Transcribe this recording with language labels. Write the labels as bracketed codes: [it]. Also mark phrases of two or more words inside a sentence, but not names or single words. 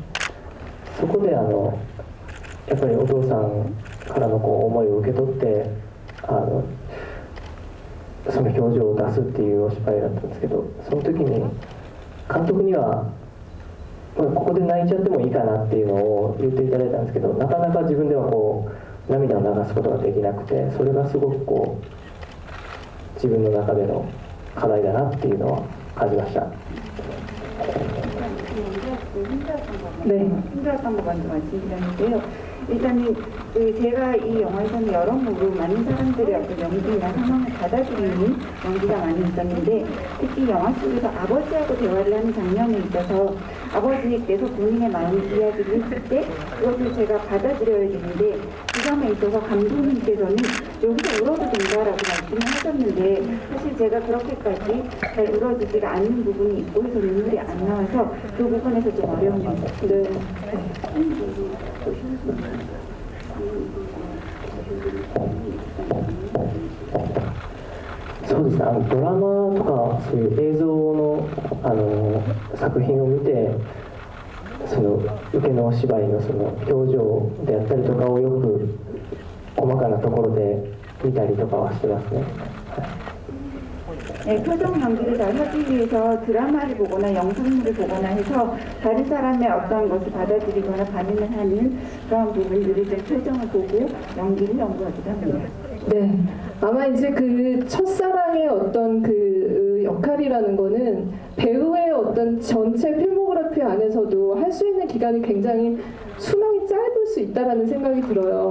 [ja] そこでやっぱりお父さんからのこう思いを受け取ってその表情を出すっていうお芝居だったんですけど、その時に監督にはここで泣いちゃってもいいかなっていうのを言っていただいたんですけど、なかなか自分ではこう涙を流すことができなくて、それがすごくこう自分の中での課題だなっていうのは感じました。 [ko] 네, 힘들었던 거 먼저 말씀드렸는데요. 일단은 제가 이 영화에서는 여러모로 많은 사람들의 어떤 연기나 상황을 받아들이는 연기가 많이 있었는데, 특히 영화 속에서 아버지하고 대화를 하는 장면에 있어서 아버지께서 본인의 마음 이야기를 했을 때 그것을 제가 받아들여야 되는데, 그 점에 있어서 감독님께서는 여기서 울어도 된다라고 말씀을 하셨는데, 사실 제가 그렇게까지 잘 울어지지가 않는 부분이 있고 해서 눈물이 안 나와서 그 부분에서 좀 어려운 것 같아요. 네. [ja] そうですね、ドラマとかそういう映像の、作品を見て、その受けのお芝居のその表情であったりとかをよく細かなところで見たりとかはしてますね。 [ko] 네, 표정 연기를 잘 하기 위해서 드라마를 보거나 영상물을 보거나 해서 다른 사람의 어떤 것을 받아들이거나 반응을 하는 그런 부분들을 좀 표정을 보고 연기를 연구하기도 합니다. 네, 아마 이제 그 첫사랑의 어떤 그 역할이라는 거는 배우의 어떤 전체 필모그래피 안에서도 할 수 있는 기간이 굉장히 수명이 짧을 수 있다라는 생각이 들어요.